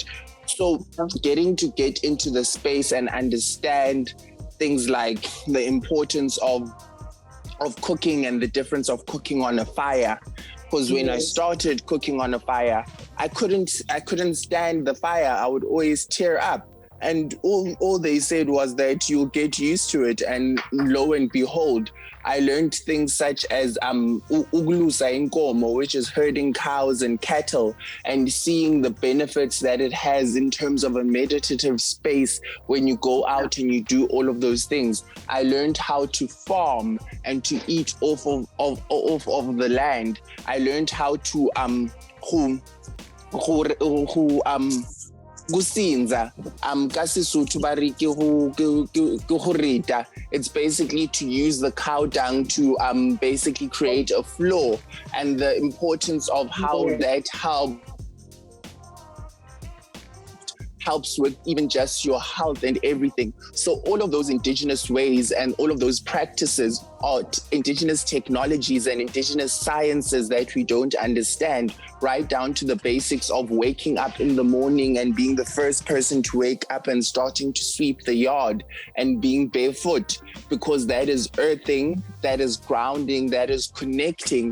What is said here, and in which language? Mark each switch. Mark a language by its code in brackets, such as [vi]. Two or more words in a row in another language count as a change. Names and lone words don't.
[en] So getting to get into the space and understand things like the importance of cooking and the difference of cooking on a fire. Because when I started cooking on a fire, I couldn't stand the fire. I would always tear up. And all they said was that you'll get used to it. And lo and behold, I learned things such as [zu] ugulusa inkomo, [en] which is herding cows and cattle, and seeing the benefits that it has in terms of a meditative space when you go out and you do all of those things. I learned how to farm and to eat off of the land. I learned how to [st] kusinza ka Sesotho ba re ke go rita. [en] It's basically to use the cow dung to basically create a floor, and the importance of how that helps with even just your health and everything. So all of those indigenous ways and all of those practices are indigenous technologies and indigenous sciences that we don't understand, right down to the basics of waking up in the morning and being the first person to wake up and starting to sweep the yard and being barefoot, because that is earthing, that is grounding, that is connecting.